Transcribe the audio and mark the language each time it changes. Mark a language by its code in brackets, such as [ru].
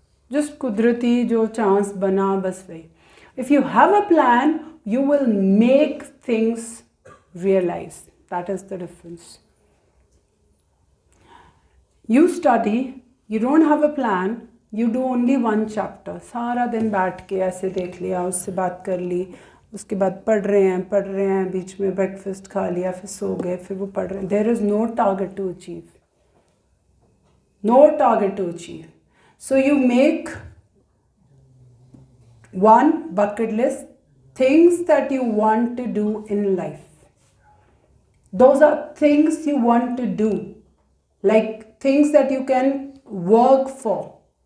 [hi] Just kudrati jo chance bana bas wahi. [en] If you have a plan, you will make things realize. That is the difference. You study, you don't have a plan, you do only one chapter. [hi] सारा दिन बैठ के ऐसे देख लिया, उससे बात कर ली, उसके बाद पढ़ रहे हैं, बीच में breakfast खा लिया, फिर सो गए, फिर वो पढ़ रहे हैं. [en] There is no target to achieve. No target to achieve. So you make one bucket list, things that you want to do in life. Those are things you want to do, like things that you can work for.